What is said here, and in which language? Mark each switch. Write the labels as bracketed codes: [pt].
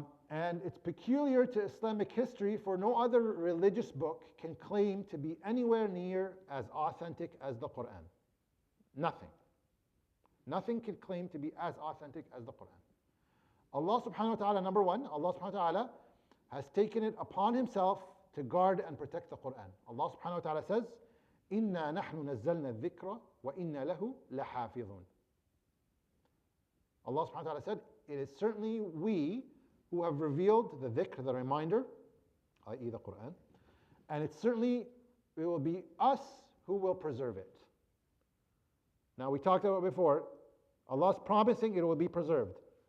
[en] And it's peculiar to Islamic history, for no other religious book can claim to be anywhere near as authentic as the Quran. Nothing. Nothing can claim to be as authentic as the Quran. Allah subhanahu wa ta'ala, number one, Allah subhanahu wa ta'ala has taken it upon himself to guard and protect the Quran. [ar] Allah subhanahu wa ta'ala says, إِنَّا نَحْنُ نَزَّلْنَا الذِّكْرَ وَإِنَّا لَهُ لَحَافِظُونَ. [en] Allah subhanahu wa ta'ala said, it is certainly we who have revealed the dhikr, the reminder, i.e. the Quran, and it will be us who will preserve it. Now we talked about it before, Allah's promising it will be preserved.